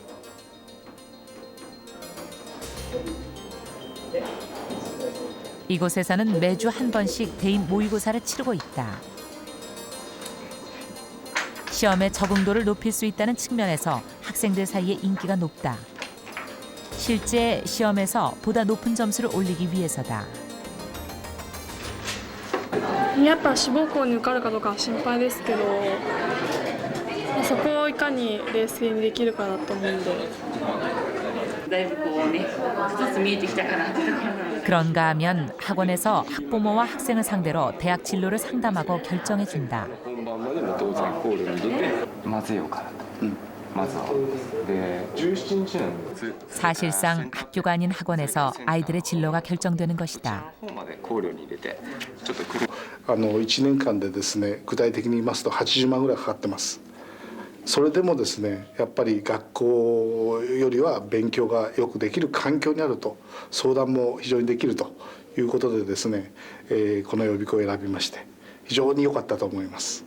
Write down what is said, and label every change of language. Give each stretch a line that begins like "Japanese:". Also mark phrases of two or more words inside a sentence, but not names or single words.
Korean: 이곳에서는 매주 한 번씩 대인 모의고사를 치르고 있다. 시험의 적응도를 높일 수 있다는 측면에서 학생들 사이에 인기가 높다. 실제 시험에서 보다 높은 점수를 올리기 위해서다.
Japanese: やっぱ志望校に受かるかどうかは心配ですけど、そこをいかに冷静にできるかだと思うんで。だいぶこうね、一つ見えてきたかなってところなので。
Korean: 그런가 하면 학원에서 학부모와 학생을 상대로 대학 진로를 상담하고 결정해 준다. 사실상 학교가 아닌 학원에서 아이들의 진로가 결정되는 것이다.
Japanese: 1 年間でですね、具体的に言いますと80万ぐらいかかってます。それでもですね、やっぱり学校よりは勉強がよくできる環境にあると、相談も非常にできるということでですね、この予備校を選びまして非常に良かったと思います。